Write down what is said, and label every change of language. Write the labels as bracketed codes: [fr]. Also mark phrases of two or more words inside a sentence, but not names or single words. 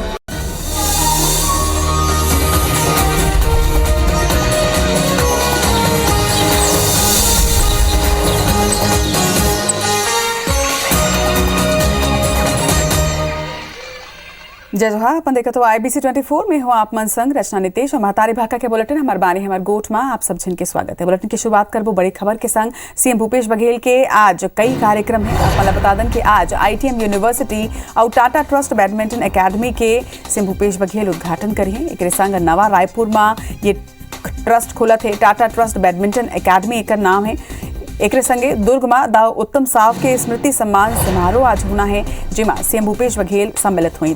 [hne] जय जोहार। अपन देखा तो IBC 24 में हूँ आप मन संग रचना नितेश और महतारी भाका के बुलेटिन हमार बानी हमार गोठ में आप सब जिन के स्वागत है। बुलेटिन की शुरुआत करबो बड़ी खबर के संग। CM भूपेश बघेल के आज कई कार्यक्रम है। आप बता दें कि आज ITM यूनिवर्सिटी और टाटा ट्रस्ट बैडमिंटन एकेडमी के CM भूपेश बघेल उद्घाटन करिए। एक संग नवा रायपुर में ये ट्रस्ट खुला थे, टाटा ट्रस्ट बैडमिंटन एकेडमी एक नाम है। एक संगे दुर्ग में दाव उत्तम साव के स्मृति सम्मान समारोह आज होना है, जिमा CM भूपेश बघेल सम्मिलित हुई।